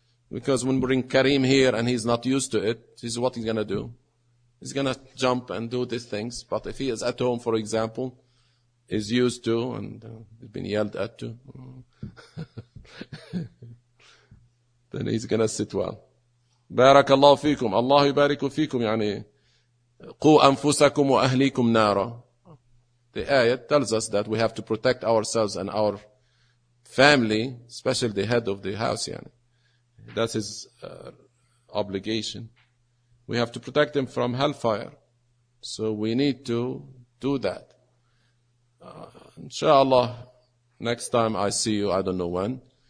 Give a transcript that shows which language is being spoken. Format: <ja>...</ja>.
<en>Because when we bring Karim here and he's not used to it, this is what he's going to do. He's going to jump and do these things. But if he is at home, for example, is used to and he's been yelled at to, then he's going to sit well.</en> <ar>بارك الله فيكم. الله يبارك فيكم. يعني قو أنفسكم وأهليكم نارا.</ar> <en>The ayat tells us that we have to protect ourselves and our family, especially the head of the house. Yani. That's his obligation. We have to protect him from hellfire. So we need to do that. Inshallah, next time I see you, I don't know when,</en>